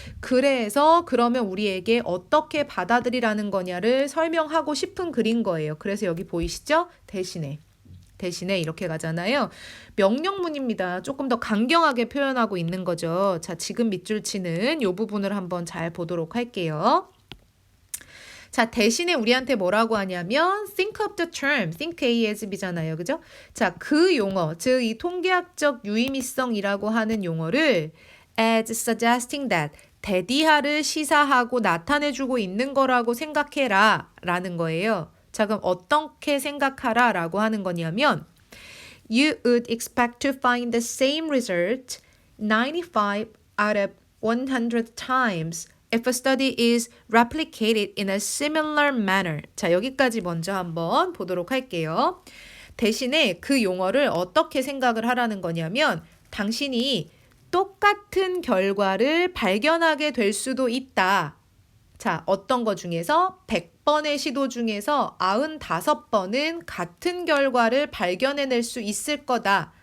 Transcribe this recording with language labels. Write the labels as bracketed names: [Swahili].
[Korean] 그래서 그러면 우리에게 어떻게 받아들이라는 거냐를 설명하고 싶은 글인 거예요. 그래서 여기 보이시죠? 대신에 이렇게 가잖아요. 명령문입니다. 조금 더 강경하게 표현하고 있는 거죠. 자, 지금 밑줄 치는 이 부분을 한번 잘 보도록 할게요. 자, 대신에 우리한테 뭐라고 하냐면 [English] think of the term, think A as B [Korean] 잖아요. 그죠? 자, 그 용어, 즉 이 통계학적 유의미성이라고 하는 용어를 [English] as suggesting that [Korean] 대디하를 시사하고 나타내주고 있는 거라고 생각해라 라는 거예요. 자, 그럼 어떻게 생각하라 라고 하는 거냐면 [English] You would expect to find the same result 95 out of 100 times if a study is replicated in a similar manner. [Korean] 자, 여기까지 먼저 한번 보도록 할게요. 대신에 그 용어를 어떻게 생각을 하라는 거냐면 당신이 똑같은 결과를 발견하게 될 수도 있다. 자, 어떤 거 중에서 100번의 시도 중에서 95번은 같은 결과를 발견해낼 수 있을 거다.